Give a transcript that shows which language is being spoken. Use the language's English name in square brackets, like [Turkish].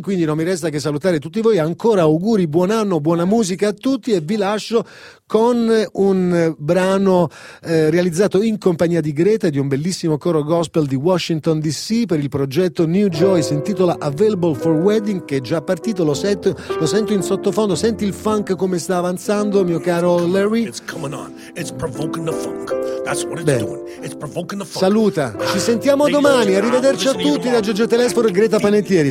[Italian] Quindi non mi resta che salutare tutti voi. Ancora auguri, buon anno, buona musica a tutti e vi lascio con un brano realizzato in compagnia di Greta e di un bellissimo coro gospel di Washington DC per il progetto New Joy. Si intitola Available for Wedding, che è già partito, lo sento in sottofondo. Senti il funk come sta avanzando, mio caro Larry. [English] It's coming on, it's provoking the funk, that's what it's doing, it's provoking the funk. [Italian] Saluta, ci sentiamo domani, arrivederci a tutti da Gegè Telesforo e Greta Panettieri.